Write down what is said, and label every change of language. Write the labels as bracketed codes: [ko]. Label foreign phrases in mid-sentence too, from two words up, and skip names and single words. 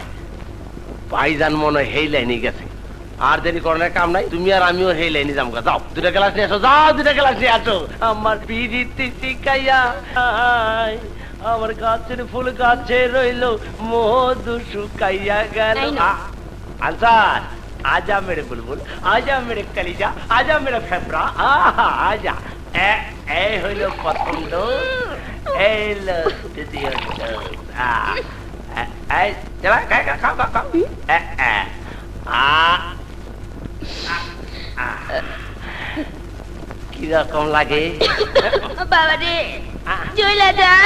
[bn] ভাইজান মনে হয় হেই লাইনে গেছে। আর দেরি করার কাম নাই, তুমি আর আমিও হেই লাইনে যাবো। যাও, দুটা গ্লাস নিয়ে আসো, যাও দুটা গ্লাস নিয়ে আসো। আমার পিরিতি শিখাইয়া আমার গাছের ফুল গাছে রইল, মধু শুকাইয়া গেল। আনসার, [hi] आजा मेरे बुलबुल, आजा मेरे कलीजा, आजा मेरा फेफड़ा, आजा। [bn] ए হইল প্রথম ডোজ, এই লো দ্বিতীয় ডোজ। এই চলা, খাও খাও খাও। কিরকম লাগে বাবা রে? চলে যায়।